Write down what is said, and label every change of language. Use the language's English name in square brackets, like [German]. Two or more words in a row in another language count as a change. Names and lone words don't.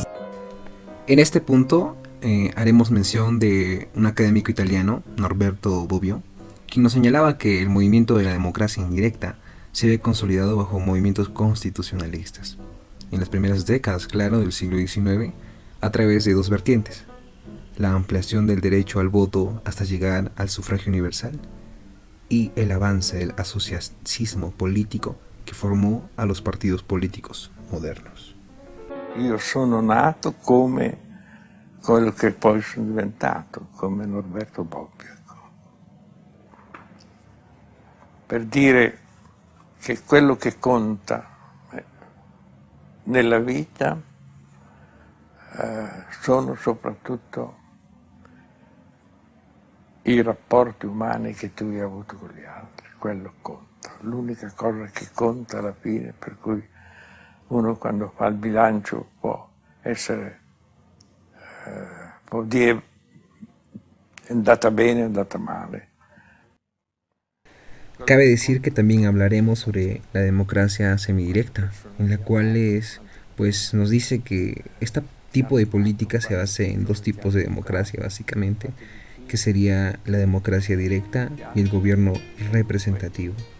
[Spanish] En este punto haremos mención de un académico italiano, Norberto Bobbio, quien nos señalaba que el movimiento de la democracia indirecta se ve consolidado bajo movimientos constitucionalistas en las primeras décadas, del siglo XIX, a través de 2 vertientes: la ampliación del derecho al voto hasta llegar al sufragio universal y el avance del asociacismo político [Italian] che formò [Spanish] a los partidos políticos modernos. [Italian] Io sono nato come quello che poi sono diventato, come Norberto Bobbio, per dire che quello che conta nella vita sono soprattutto i rapporti umani che tu hai avuto con gli altri, quello conta. L'unica cosa che conta alla fine, per cui uno quando fa il bilancio può dire è andata bene, è andata male. [Spanish] Cabe decir que también hablaremos sobre la democracia semidirecta, en la cual nos dice que este tipo de política se basa en 2 tipos de democracia básicamente, que sería la democracia directa y el gobierno representativo.